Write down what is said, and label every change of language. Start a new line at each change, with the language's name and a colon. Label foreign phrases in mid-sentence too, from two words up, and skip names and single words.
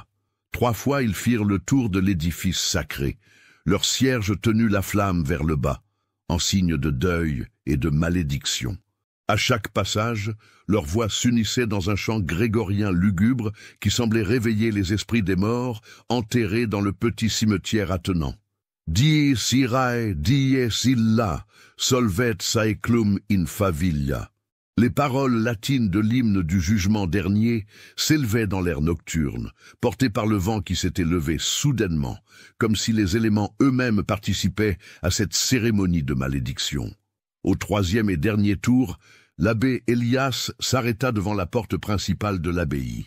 French: 3 fois ils firent le tour de l'édifice sacré, leur cierge tenu la flamme vers le bas, en signe de deuil et de malédiction. À chaque passage, leur voix s'unissait dans un chant grégorien lugubre qui semblait réveiller les esprits des morts enterrés dans le petit cimetière attenant.
Latin: Dies irae, dies illa, solvet saeclum in favilla.
French: Les paroles latines de l'hymne du jugement dernier s'élevaient dans l'air nocturne, portés par le vent qui s'était levé soudainement, comme si les éléments eux-mêmes participaient à cette cérémonie de malédiction. Au 3e et dernier tour, l'abbé Elias s'arrêta devant la porte principale de l'abbaye.